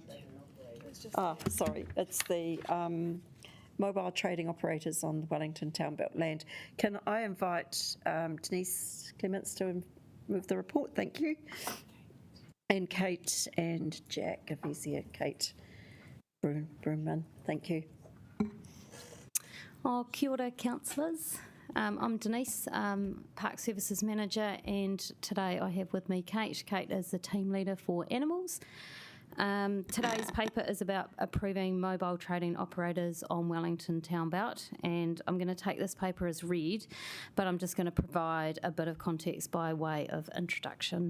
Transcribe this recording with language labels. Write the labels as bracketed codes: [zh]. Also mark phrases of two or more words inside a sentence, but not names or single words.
[en] Sorry, it's the mobile trading operators on the Wellington Town Belt land. Can I invite Denise Clements to move the report? Thank you. And Kate and Jack, if he's here. Kate Broomman, thank you. [mi] Oh, kia ora, [en] councillors. I'm Denise, Park Services Manager, and today I have with me Kate. Kate is the team leader for animals. Today's paper is about approving mobile trading operators on Wellington Town Belt, and I'm going to take this paper as read, but I'm just going to provide a bit of context by way of introduction.